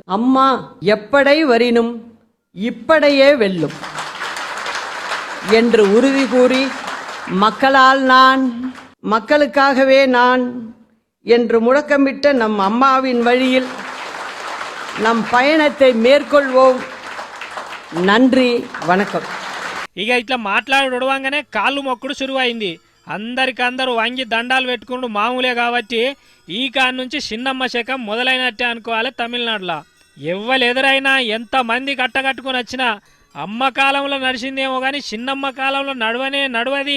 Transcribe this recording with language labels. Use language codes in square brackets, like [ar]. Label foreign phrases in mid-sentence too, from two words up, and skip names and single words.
[ta] அம்மா எப்படை வரினும் இப்படையே வெல்லும் என்று உறுதி கூறி மக்களால் நான் மக்களுக்காகவே நான் என்று முழக்கமிட்ட நம் அம்மாவின் வழியில் நம் பயணத்தை மேற்கொள்வோம். நன்றி, வணக்கம். [te] ఇక ఇట్లా మాట్లాడి ఉడవంగానే కాళ్ళు మొక్కుడు సురువైంది. అందరికందరూ వంగి దండాలు పెట్టుకుంటూ మామూలే కాబట్టి ఈ కాడ నుంచి చిన్నమ్మ శకం మొదలైనట్టే అనుకోవాలి తమిళనాడులో. ఎవ్వలెదురైనా ఎంతమంది కట్టకట్టుకుని వచ్చినా అమ్మ కాలంలో నడిచిందేమో కానీ చిన్నమ్మ కాలంలో నడవది.